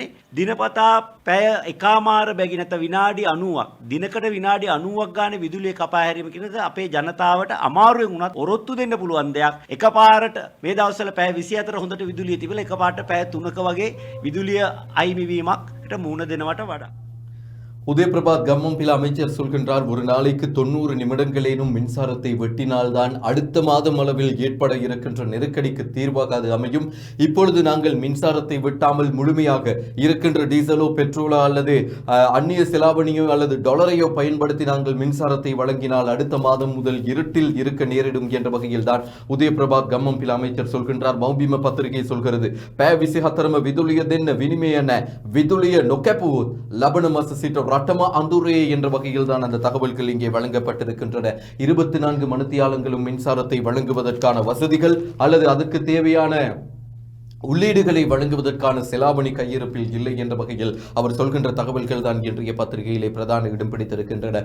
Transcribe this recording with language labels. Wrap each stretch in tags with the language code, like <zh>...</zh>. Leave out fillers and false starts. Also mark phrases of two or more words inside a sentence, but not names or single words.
<si>දිනපතා පැය එකමාර බැගි නැත්නම් විනාඩි 90ක් දිනකට විනාඩි 90ක් ගානේ විදුලිය කපා හැරීම කියනද අපේ ජනතාවට අමාරුවෙන් උනත් ඔරොත්තු දෙන්න පුළුවන් දෙයක්. එකපාරට මේ දවස්වල පැය 24 හොඳට විදුලිය තිබිලා එකපාරට පැය 3ක වගේ විදුලිය අයිමි වීමකට මුහුණ දෙනවට වඩා</si> <ta>உதயபிரபாத் கம்மம்பில அமைச்சர் சொல்கின்றார், ஒரு நாளைக்கு 90 நிமிடங்களேனும் மின்சாரத்தை வெட்டினால்தான் அடுத்த மாதம் அளவில் ஏற்பட இருக்கின்ற நெருக்கடிக்கு தீர்வாக அது அமையும். இப்பொழுது நாங்கள் மின்சாரத்தை வெட்டாமல் முழுமையாக இருக்கின்ற டீசலோ பெட்ரோலோ அல்லது அந்நிய செலாவணியோ அல்லது டாலரையோ பயன்படுத்தி நாங்கள் மின்சாரத்தை வழங்கினால் அடுத்த மாதம் முதல் இருட்டில் இருக்க நேரிடும் என்ற வகையில் தான் உதயபிரபாத் கம்மம்பில அமைச்சர் சொல்கின்றார். மௌபிம பத்திரிகை சொல்கிறது,</ta> <si>පැය විසිහතරම විදුලිය දෙන්න විනිමය නැහැ, විදුලිය නොකැපුවොත් ලබන මාස සිට රටම අඳුරේ</si> <ta>என்ற வகையில் தான் அந்த தகவல்கள் இங்கே வழங்கப்பட்டிருக்கின்றன. 24 மணித்தியாலங்களும் மின்சாரத்தை வழங்குவதற்கான வசதிகள் அல்லது அதற்கு தேவையான உள்ளீடுகளை வழங்குவதற்கான செலாவணி கையிருப்பில் இல்லை என்ற வகையில் அவர் சொல்கின்ற தகவல்கள் தான் இன்றைய பத்திரிகையிலே பிரதான இடம் பிடித்திருக்கின்றன.</ta>